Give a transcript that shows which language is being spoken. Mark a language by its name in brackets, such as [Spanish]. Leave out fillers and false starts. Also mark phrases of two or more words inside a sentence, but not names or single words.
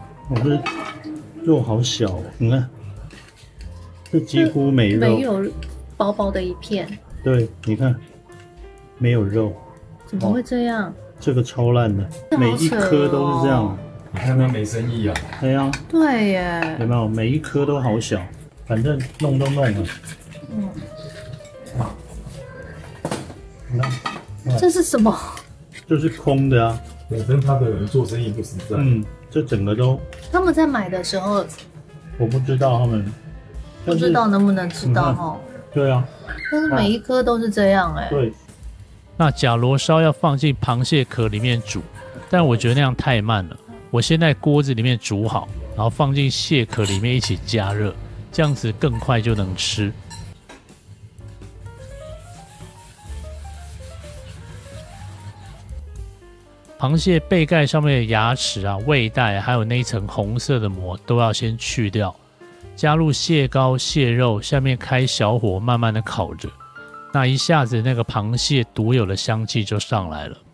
[Chinese] 我這肉好小哦，你看，這幾乎沒肉，沒有薄薄的一片。對，你看，沒有肉。怎麼會這樣？哦，這個超爛的，每一顆都是這樣。你看他沒生意啊。對啊。對耶。有沒有？每一顆都好小，反正弄都弄了。嗯。這是什麼？这是空的啊。本身他的人做生意不實在。嗯，這整個都。他們在買的時候，我不知道他們。不知道能不能吃到哈？對啊。但是每一顆都是這樣哎。對。那甲螺燒要放進螃蟹殼裡面煮，但我覺得那樣太慢了。我先在鍋子裡面煮好，然後放進蟹殼裡面一起加熱，這樣子更快就能吃。螃蟹背蓋上面的牙齒啊、胃袋，還有那一層紅色的膜都要先去掉，加入蟹膏、蟹肉，下面開小火慢慢的烤着，那一下子那個螃蟹獨有的香氣就上來了。